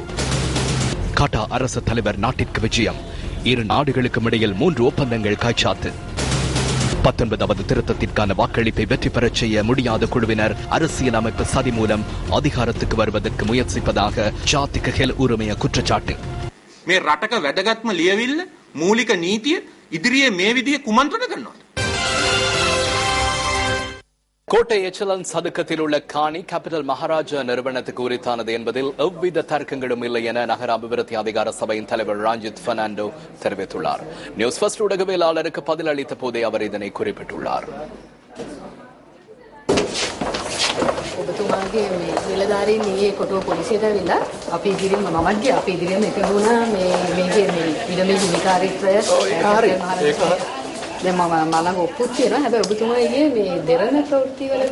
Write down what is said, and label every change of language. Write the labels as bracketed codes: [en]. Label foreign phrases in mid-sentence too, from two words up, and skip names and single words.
[ta] காட்டா அரசு தலைவர் நாட்டிற்கு விஜயம். இரு நாடுகளுக்கும் இடையில் 3 ஒப்பந்தங்கள் கைச்சாத்து. 19வது திருத்தத்திற்கான வாக்களிப்பை வெற்றி பெறச் செய்ய முடியாத குழுவினர் அரசியலமைப்பு சதி மூலம் அதிகாரத்துக்கு வருவதற்கு முயற்சிப்பதாக ஜாතිக ஹெல் உரிமைய குற்றச்சாட்டு. [si] මේ රටක වැදගත්ම ලියවිල්ල මූලික නීතිය ඉදිරියේ මේ විදිහේ කුමන්ත්‍රණ කරනවා. [ta] கோட்டை எச்சலன் சதுக்கத்தில் உள்ள காணி கேபிட்டல் மகாராஜா நிறுவனத்துக்கு உரித்தானது என்பதில் எவ்வித தர்க்கங்களும் இல்லை என நகர அபிவிருத்தி அதிகார சபையின் தலைவர் ராஞ்சித் பெர்னாண்டோ தெரிவித்துள்ளார். நியூஸ் ஃபர்ஸ்ட் ஊடகவியலாளருக்கு பதில் அளித்த போதே அவர் இதனை குறிப்பிட்டுள்ளார். [si] ඔබතුමාගේ මේ නිලධාරීන් මේ කොටුව පොලිසියට ඇවිල්ලා අපි ඉදිරියෙන් මමත් ගියා අපි ඉදිරියෙන් එකතු වුණා මේ මේකේ මේ ඉඩමේ හිමිකාරීත්වය දැන් මම මලඟ ඔප්පුත් තියෙනවා. හැබැයි ඔබතුමා ඉන්නේ මේ දෙරණ ප්‍රවෘත්ති වලට